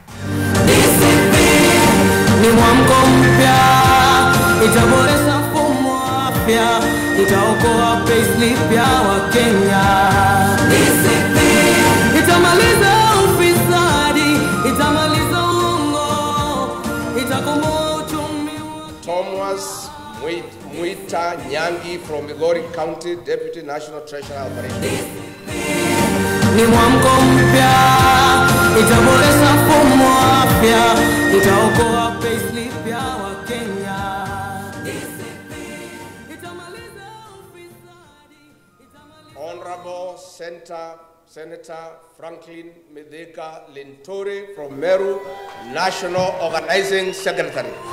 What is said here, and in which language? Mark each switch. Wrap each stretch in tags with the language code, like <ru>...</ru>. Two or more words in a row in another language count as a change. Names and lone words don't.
<sw>Ni mwamko mpya, itaboresha mfumo wa afya, itaokoa payslip ya Wakenya. Itamaliza ufisadi, itamaliza uongo, itakomboa uchumi wa</sw> <en>Thomas Mwita Nyangi from Migori County, Deputy National Treasurer Operations.</en> <sw>Ni mwamko mpya, itaboresha mfumo wa afya, itaokoa payslip ya Wakenya. Itamaliza ufisadi,</sw> <en>Honorable Senator Franklin Medeka Lintore from Meru, National Organizing Secretary.</en>